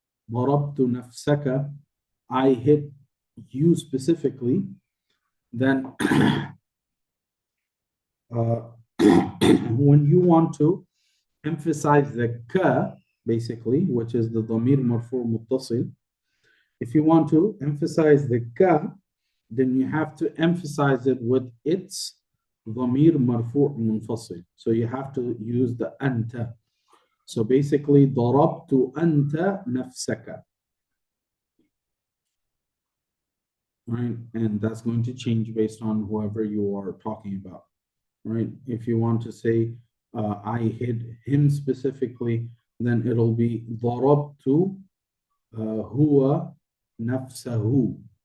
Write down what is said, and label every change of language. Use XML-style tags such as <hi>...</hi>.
<ar>ضربت نفسك,</ar> <en>I hit you specifically, then when you want to emphasize the ka, basically, which is the</en> <ar>ضمير مرفوع متصل,</ar> <en>if you want to emphasize the ka, then you have to emphasize it with its</en> <ar>ضمير مرفوع منفصل.</ar> <en>So you have to use the أنت. So basically,</en> <ar>ضربت أنت نفسك.</ar> <en>Right? And that's going to change based on whoever you are talking about. Right? If you want to say, I hit him specifically, then it'll be</en> <ar>ضربت هو نفسه.</ar>